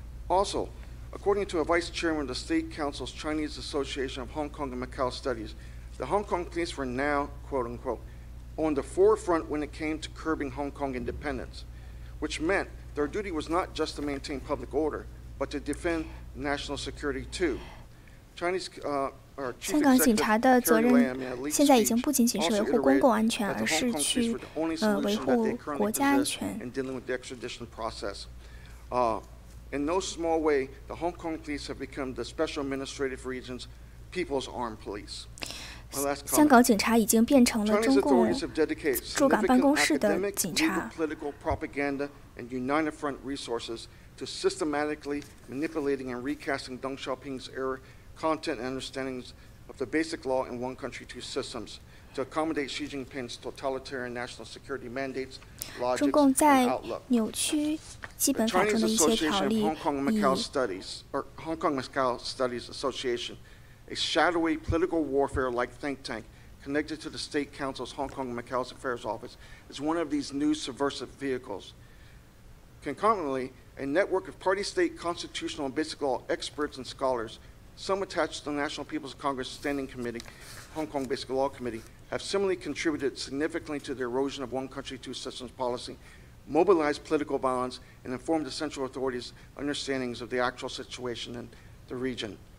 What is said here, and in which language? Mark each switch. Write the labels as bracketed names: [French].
[English] Also, according to a vice chairman of the State Council's Chinese Association of Hong Kong and Macau Studies, the Hong Kong police were now, quote-unquote, on the forefront when it came to curbing Hong Kong independence, which meant their duty was not just to maintain public order, but to defend national security too. Chinese [Chinese] 香港警察的责任现在已经不仅仅是维护公共安全，而是去维护国家安全。 [English] In no small way, the Hong Kong police have become the special administrative region's people's armed police. [Chinese] 香港警察已经变成了中共驻港办公室的警察。 [English] To systematically manipulating and recasting Deng Xiaoping's error content and understandings of the basic law in one country, two systems, to accommodate Xi Jinping's totalitarian national security mandates, logics, and outlook. [Chinese] 中共在扭曲基本法中的一些条例，以 [English] Hong Kong Macau Studies Association, a shadowy political warfare-like think tank connected to the State Council's Hong Kong and Macau's Affairs Office, is one of these new subversive vehicles. Concomitantly, a network of party-state constitutional and basic law experts and scholars, some attached to the National People's Congress Standing Committee, Hong Kong Basic Law Committee, have similarly contributed significantly to the erosion of one country, two systems policy, mobilized political violence, and informed the central authorities' understandings of the actual situation in the region.